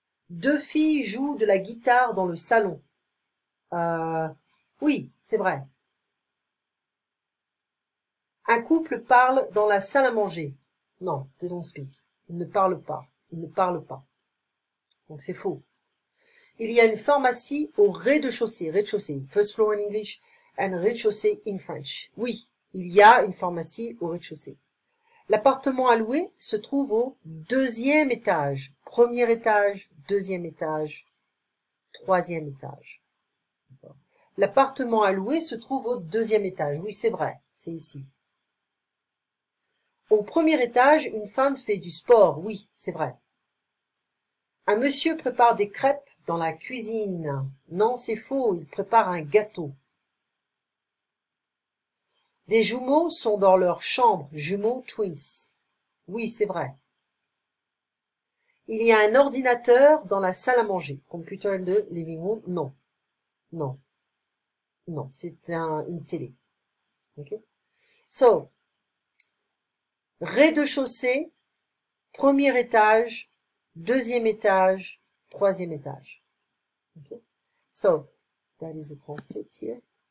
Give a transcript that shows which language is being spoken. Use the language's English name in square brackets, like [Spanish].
[French] 2 filles jouent de la guitare dans le salon. Oui, c'est vrai. Un couple parle dans la salle à manger. Non, [English] they don't speak. [French] Ils ne parlent pas. Ils ne parlent pas. Donc c'est faux. Il y a une pharmacie au rez-de-chaussée. Rez-de-chaussée. [English] First floor in English and rez-de-chaussée in French. [French] Oui, il y a une pharmacie au rez-de-chaussée. L'appartement à louer se trouve au 2e étage. 1er étage, 2e étage, 3e étage. L'appartement à louer se trouve au 2e étage. Oui, c'est vrai. C'est ici. Au 1er étage, une femme fait du sport. Oui, c'est vrai. Un monsieur prépare des crêpes dans la cuisine. Non, c'est faux. Il prépare un gâteau. Des jumeaux sont dans leur chambre. Jumeaux, twins. Oui, c'est vrai. Il y a un ordinateur dans la salle à manger. [English] Computer in the living room. [French] Non. Non. Non, c'est une télé. OK? So, rez-de-chaussée, 1er étage, 2e étage, 3e étage. [English] Okay? So, that is the transcript here.